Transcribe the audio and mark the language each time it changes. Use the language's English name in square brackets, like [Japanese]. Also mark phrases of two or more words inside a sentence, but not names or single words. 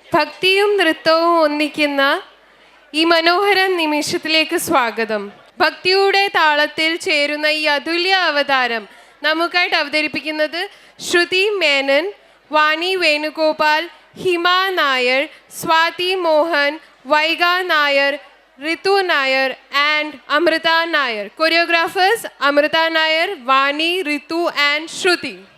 [Malayalam] ഭക്തിയും നൃത്തവും ഒന്നിക്കുന്ന ഈ മനോഹര നിമിഷത്തിലേക്ക് സ്വാഗതം. ഭക്തിയുടെ താളത്തിൽ ചേരുന്ന ഈ അതുല്യ അവതാരം നമുക്കായിട്ട് അവതരിപ്പിക്കുന്നത് ശ്രുതി മേനൻ, വാണി വേണുഗോപാൽ, ഹിമ നായർ, സ്വാതി മോഹൻ, വൈഗ നായർ, Ritu Nair and Amrita Nair. [English] Choreographers Amrita Nair, Vani, Ritu and Shruti.